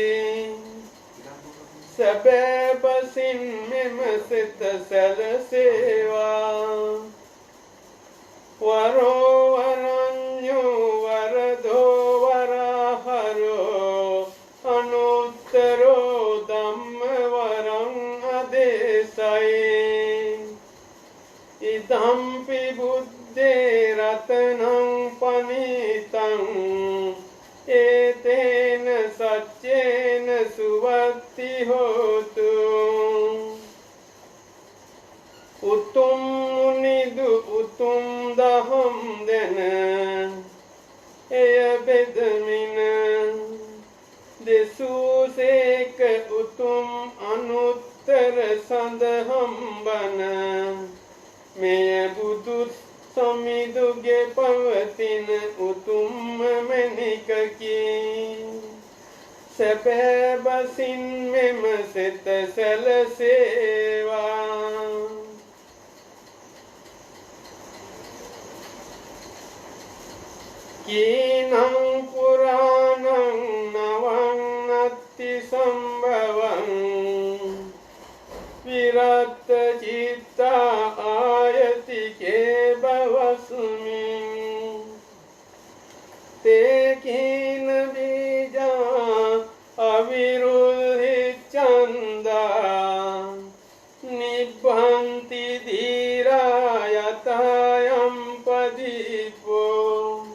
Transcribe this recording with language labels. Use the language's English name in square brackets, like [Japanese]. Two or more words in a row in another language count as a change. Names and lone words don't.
[Sinhala] සැබෑ බසින් මෙම සිත සැලසේවා [Pali] වරෝ වරඤ්ඤෝ වරදෝ වරහරෝ අනුත්තරෝ ධම්ම වරං අදේශයි ඉදම්පි බුද්දේ රතනං පනිතං ඒතේන සච්චේන සුවත්ති හෝතු [Sinhala] උතුම් නිදු උතුම් දහම් දෙන එය බෙදමින දෙසූසේක උතුම් [Pali] අනුත්තර සඳහම් [Sinhala] බන මෙය බුදු සමිඳුගේ පවතින උතුම්ම මැණිකකි සැබෑ බසින් මෙම සිත සැලසේවා [Pali] කීනං පුරාණං නවං නත්ති සම්භවං විරත් චිත්තා ආයතිකේ බවස්මින් තේ කීන බීජා අවිරුල්හි චන්දා නිබ්බන්ති ධීරා යතයම් පදීපෝ